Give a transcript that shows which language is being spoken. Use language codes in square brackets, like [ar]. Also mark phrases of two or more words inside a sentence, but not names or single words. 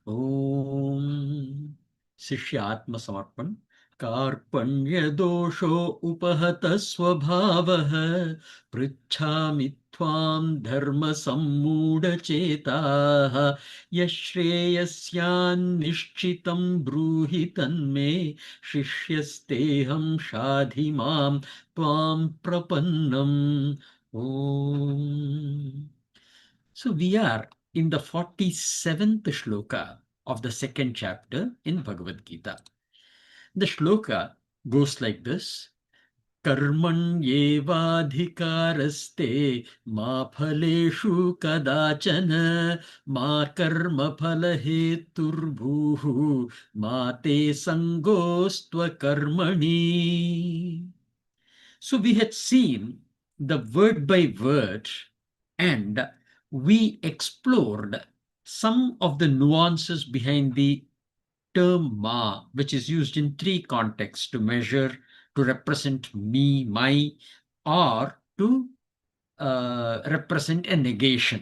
[sa] ॐ शिष्य आत्म समर्पण कार्पण्य दोषो उपहत स्वभावः पृच्छामि त्वं धर्म सम्मूढ चेताः यच्छ्रेयः स्यान् निश्चितं ब्रूहि तन्मे शिष्यस्तेऽहं शाधि माम् त्वाम् प्रपन्नम्. Om. [en] So we are in the 47th shloka of the second chapter in Bhagavad Gita. The shloka goes like this. [sa] कर्मण्ये वाधिकारस्ते मा फलेषु कदाचन मा कर्म फलहेतुर्भूः मा ते सङ्गोऽस्त्व कर्मणि. [en] So we had seen the word by word and we explored some of the nuances behind the term ma, which is used in three contexts: to measure, to represent me, my, or to represent a negation.